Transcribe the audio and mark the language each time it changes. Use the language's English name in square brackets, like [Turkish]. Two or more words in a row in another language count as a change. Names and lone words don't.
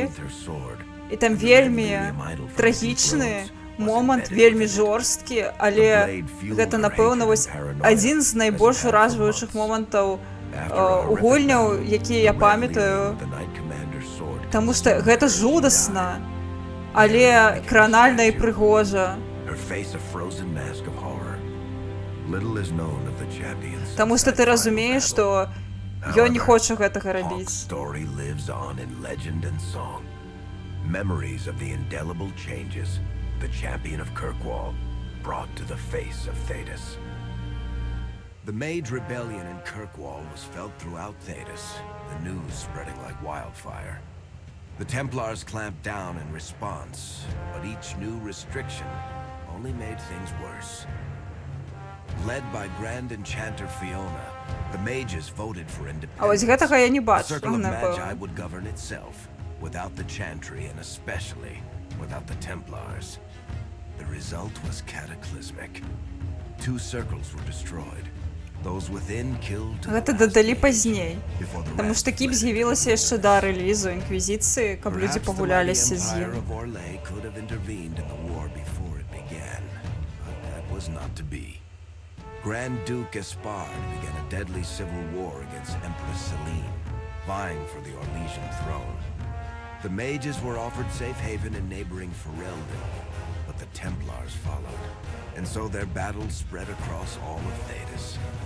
[Belarusian] І там вельмі трагічны момант, вельмі жорсткі, але гэта, напэўна, вось адзін з найбольш уражваючых момантаў у гульняў, якія я памятаю. Таму што гэта жудасна, але кранальна і прыгожа. [English] Her face a frozen mask of horror. Little is known of the champion. [Belarusian] Таму што ты разумееш, што ён не хоча гэтага [English] Hawk's [Belarusian] рабіць. [English] story lives on in legend and song. Memories of the indelible changes the champion of Kirkwall brought to the face of Thedas. The Mage Rebellion in Kirkwall was felt throughout Thedas, the news spreading like wildfire. The Templars clamped down in response, but each new restriction only made things worse. Led by Grand Enchanter Fiona, the mages voted for [Belarusian] А вось [English] independence. [Belarusian] гэтага я не [English] The [Belarusian] бачу, [English] Circle of Magi [Belarusian] напэўна. [English] would govern itself, without the Chantry and especially without the Templars. The result was cataclysmic. Two circles were destroyed. Those within killed to the [Belarusian] Гэта [English] last [Belarusian] дадалі [English] mage, [Belarusian] пазней. [English] before the [Belarusian] Таму [English] rest [Belarusian] што кіп [English] fled. [Belarusian] з'явілася яшчэ да рэлізу інквізіцыі, каб людзі [English] Perhaps the [Belarusian] пагуляліся [English] mighty [Belarusian] з [English] Empire [Belarusian] ім. [English] of Orlais could have intervened in the war before it began, but that was not to be. Grand Duke Espard began a deadly civil war against Empress Celine, vying for the Orlesian throne. The mages were offered safe haven in neighboring Ferelden, but the Templars followed, and so their battle spread across all of Thedas.